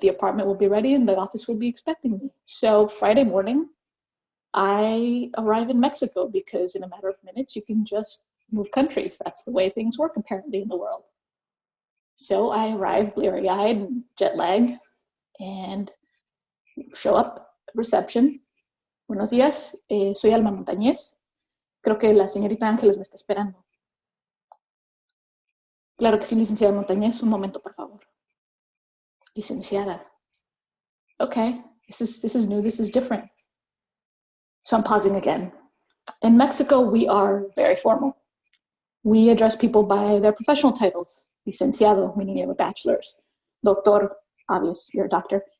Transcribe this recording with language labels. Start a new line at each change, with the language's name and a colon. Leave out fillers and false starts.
English: The apartment will be ready and the office will be expecting me. So Friday morning, I arrive in Mexico because in a matter of minutes, you can just move countries. That's the way things work apparently in the world. So I arrive bleary-eyed and jet-lagged and show up at reception.
Spanish: Buenos días, soy Alma Montañez. Creo que la señorita Ángeles me está esperando. Claro que sí, licenciada Montañez. Un momento, por favor. Licenciada.
English: Okay, this is new, this is different. So I'm pausing again. In Mexico, we are very formal. We address people by their professional titles. Licenciado, meaning you have a bachelor's. Doctor, obvious, you're a doctor.